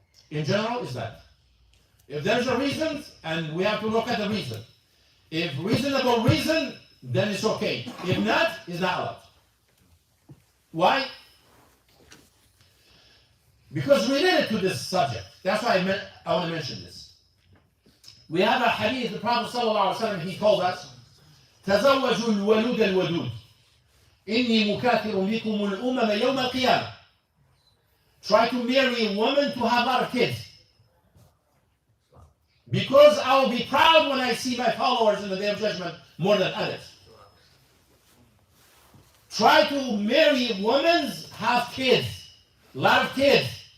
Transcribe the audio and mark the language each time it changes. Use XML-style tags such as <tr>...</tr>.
<en>In general is not. If there's a reason, and we have to look at the reason. If reasonable reason, then it's okay. If not, it's not allowed. Why? Because related to this subject. That's why I want to mention this. We have a hadith, the Prophet ﷺ, he told us,</en> <ar>تزوجوا الولود الودود إني مكاثر بكم الأمم يوم القيامة.</ar> <en>Try to marry a woman to have a lot of kids. Because I will be proud when I see my followers in the Day of Judgment more than others. Try to marry women, have kids. A lot of kids.</en>